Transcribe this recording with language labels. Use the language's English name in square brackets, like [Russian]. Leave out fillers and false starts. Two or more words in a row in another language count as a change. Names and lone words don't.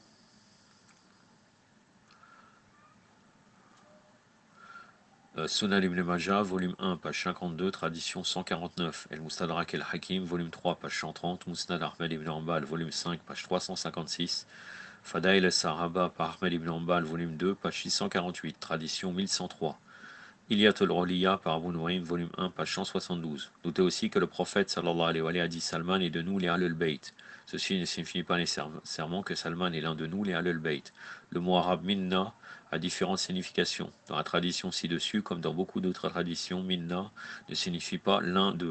[English] Sunan ibn Majah, volume 1, page 52, tradition 149. El-Mustadrak el-Hakim, volume 3, page 130. Musnad Ahmed ibn Hanbal, volume 5, page 356. [French] Fadail el-Sahaba par Ahmed ibn Hanbal, volume 2, page 648, tradition 1103. Ilyat al-Uliya par Abu Nuaym, [English] volume 1, page 172. [French] Notez aussi que le prophète [Arabic] sallallahu alayhi wa alayhi [French] a dit Salman est de nous les Ahlul Bayt. Ceci ne signifie pas nécessairement que Salman est l'un de nous les Ahlul Bayt. Le mot arabe minna a différentes significations. Dans la tradition ci-dessus, comme dans beaucoup d'autres traditions, minna ne signifie pas l'un d'eux.